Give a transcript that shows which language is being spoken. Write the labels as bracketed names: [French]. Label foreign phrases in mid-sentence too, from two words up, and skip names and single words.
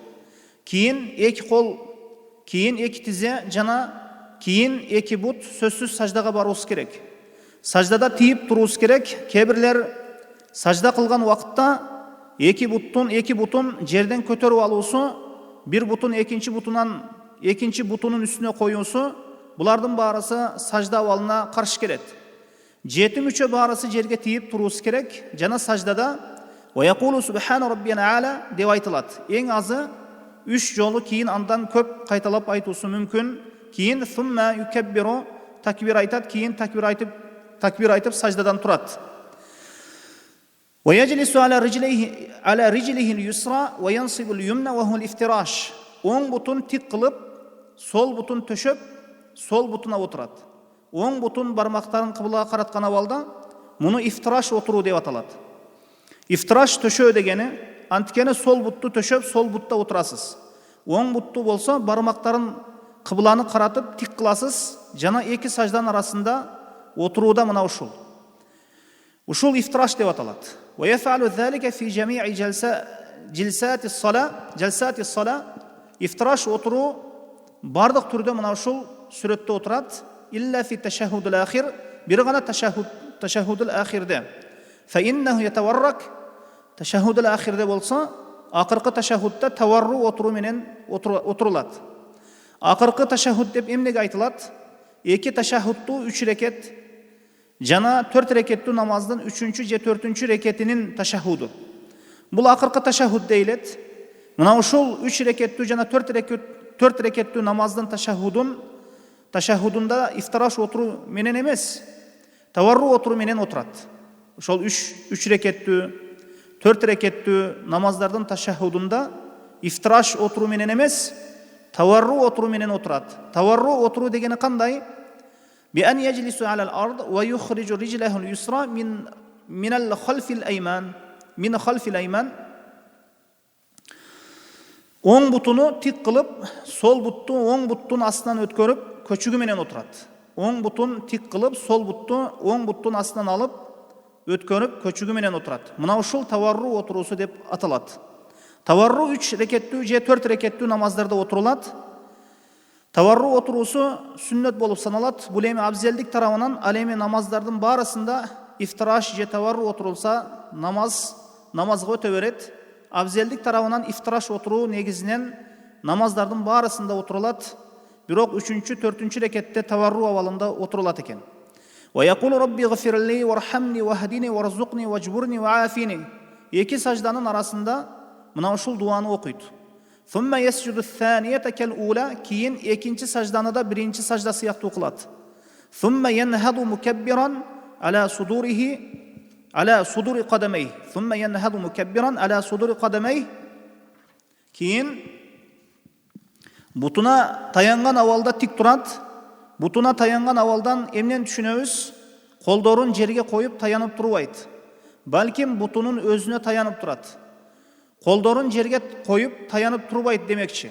[Kyrgyz] Кийин 2 кол, кийин 2 тизе жана кийин 2 бут сөзсүз саждага баруус керек. Саждада тийип туруус керек. Кебирлер сажда кылган убакытта 2 бутун жерден көтөрүп алуусу, бир бутун экинчи бутунун үстүнө коюусу, булардын баарысы сажда абалына каршы келет. 7 мүчө баарысы жерге тийип туруус керек. Жана саждада [Arabic] ويقول سبحان ربي الأعلى [Kyrgyz] деп айтылат. Эң азы 3 жолу, кийин андан көп кайталап айтуусу мүмкүн. Кийин [Arabic] ثم يكبر, [Kyrgyz] такбир айтат, кийин такбир айтып саждадан турат. [Arabic] ويجلس على رجله اليسرى وينصب اليمنى وهو الافتراش. [Kyrgyz] Оң бутун тик кылып, сол бутун төшөп, сол бутуна отурат. Оң бутун бармактарын кыблага караткан абалда муну ифтираш отуруу деп аталат. Ифтираш төшөө дегени, анткени сол бутту төшөп, сол бутта отурасыз. Оң бутту болсо бармактарын кыбланы каратып тик кыласыз, жана 2 сажданын арасында отурууда мына ушул. Ушул ифтираш деп аталат. [Arabic] ويفعل ذلك في جميع جلسات الصلاة. [Kyrgyz] Ифтираш отуруу бардык түрдө мына ушул сүрөттө отурат. [Arabic] إلا في التشهد الأخير, [Kyrgyz] бир гана ташаххудул ахирде. [Arabic] فإنه يتورك. [Kyrgyz] Ташаххудул ахирде болсо, акыркы ташаххудда таварру отуруу менен отурулат. Акыркы ташаххуд деп эмнеге айтылат? 2 ташаххудту 3 рекет жана 4 рекеттүү намаздын 3-чү же 4-чү рекетинин ташаххуду. Бул акыркы ташаххуд дейлет. Мына ушул 3 рекеттүү жана 4 рекеттүү намаздын ташаххудунда ифтираш отуруу менен эмес, таварру отуруу менен отурат. Ошол 3 рекеттүү, 4 рекеттүү намаздардын ташаххудунда ифтираш отуруу менен эмес, таварру отуруу менен отурат. Таварру отуруу дегени кандай? [Arabic] بأن يجلس على الأرض ويخرج رجله اليسرى من الخلف الأيمن. من خلف الأيمن. [Kyrgyz] Оң бутуну тик кылып, сол бутту оң буттун астынан өткөрүп, көчүгү менен отурат. Оң бутун тик кылып, сол бутту оң буттун астынан алып, өткөрүп, көчүгү менен отурат. Мына ушул таварру отуруусу деп аталат. Таварру 3 рекеттүү же 4 рекеттүү намаздарда отурулат. Таварру отуруусу сүннөт болуп саналат. Бул эми абзелдик тарабынан, ал эми намаздардын баарысында ифтираш же таварру отурулса, намазга өтө берет. Абзелдик тарабынан ифтираш отуруу негизинен намаздардын баарысында отурулат. Бирок 3-чү, 4-чү рекетте таварру абалында отурулат экен. [Arabic] ويقول رب اغفر لي وارحمني واهدني وارزقني واجبرني وعافني. [Kyrgyz] 2 сажданын арасында мына ушул дуаны окуйт. [Arabic] ثم يسجد الثانية كالأولى, [Kyrgyz] кийин 2-чи сажданы да 1-чи сажда сыяктуу кылат. [Arabic] ثم ينهض مكبرا على صدور قدميه. ثم ينهض مكبرا على صدور قدميه. [Kyrgyz] Кийин бутуна таянган абалда тик турат. Бутуна таянган абалдан эмнен түшүнөбүз? Колдорун жерге коюп таянып турбайт. Балким бутунун өзүнө таянып турат. Колдорун жерге коюп таянып турбайт демекчи.